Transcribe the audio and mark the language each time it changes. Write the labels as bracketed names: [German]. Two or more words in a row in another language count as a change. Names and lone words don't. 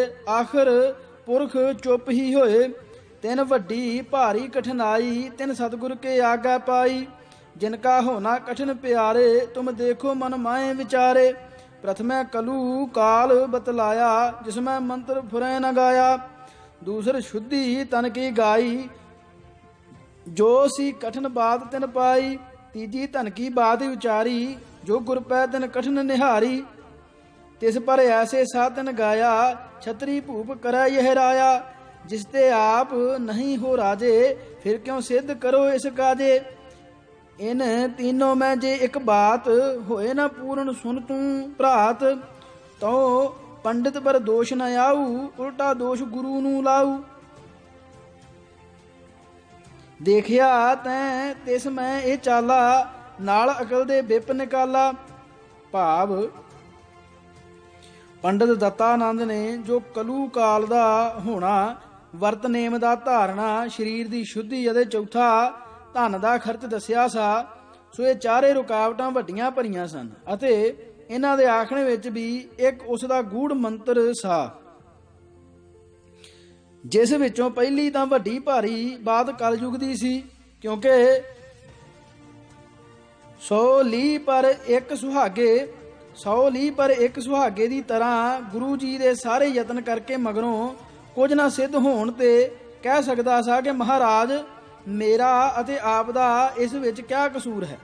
[Braj] आखर पुरख चुप ही होए, तिन वड्डी भारी कठिनाई, तिन सतिगुर के आगा पाई। जिनका होणा कठिन पिआरे, तुम देखो मन माए विचारे। प्रथमै कलू काल बतलाइआ, जिसमै मंतर फुरै न गाइआ। दूसर शुद्धि तन की गाई, जो सी कठिन बात तिन पाई। तीजी धन की बात उचारी, जो गुर पै तिन कठिन निहारी। तिस पर ऐसे साधन गाया, छतरी भूप करै यह राया। जिसते आप नहीं हो राजे, फिर क्यों सिद्ध करो इस काजे। इन तीनों में जे एक बात होए न पूर्ण सुन तू भ्रात, तो पंडित पर दोष न आऊ, उल्टा दोष गुरु नू लाऊ। देखिया तैं तिस मैं ए चाला, नाल अकल दे बिप निकाला। [Punjabi] ਭਾਵ ਪੰਡਿਤ ਦੱਤਾਨੰਦ ਨੇ ਜੋ ਕਲੂ ਕਾਲ ਦਾ ਹੋਣਾ, ਵਰਤ ਨੇਮ ਦਾ ਧਾਰਨਾ, ਸਰੀਰ ਦੀ ਸ਼ੁੱਧੀ ਅਤੇ ਚੌਥਾ ਧਨ ਦਾ ਖਰਚ ਦੱਸਿਆ ਸਾ। ਸੋ ਇਹ ਚਾਰੇ ਰੁਕਾਵਟਾਂ ਵੱਡੀਆਂ ਭਰੀਆਂ ਸਨ ਅਤੇ ਇਹਨਾਂ ਦੇ ਆਖਣ ਵਿੱਚ ਵੀ ਇੱਕ ਉਸ ਦਾ ਗੂੜ ਮੰਤਰ ਸਾ, ਜਿਸ ਵਿੱਚੋਂ ਪਹਿਲੀ ਤਾਂ ਵੱਡੀ ਭਾਰੀ ਬਾਤ ਕਲਯੁਗ ਦੀ ਸੀ, ਕਿਉਂਕਿ 100 ਲੀਹ ਪਰ ਇੱਕ ਸੁਹਾਗੇ ਦੀ ਤਰ੍ਹਾਂ ਗੁਰੂ ਜੀ ਦੇ ਸਾਰੇ ਯਤਨ ਕਰਕੇ ਮਗਰੋਂ ਕੁਝ ਨਾ ਸਿੱਧ ਹੋਣ ਤੇ ਕਹਿ ਸਕਦਾ ਸਾ ਕਿ ਮਹਾਰਾਜ ਮੇਰਾ ਅਤੇ ਆਪ ਦਾ ਇਸ ਵਿੱਚ ਕਿਆ ਕਸੂਰ ਹੈ।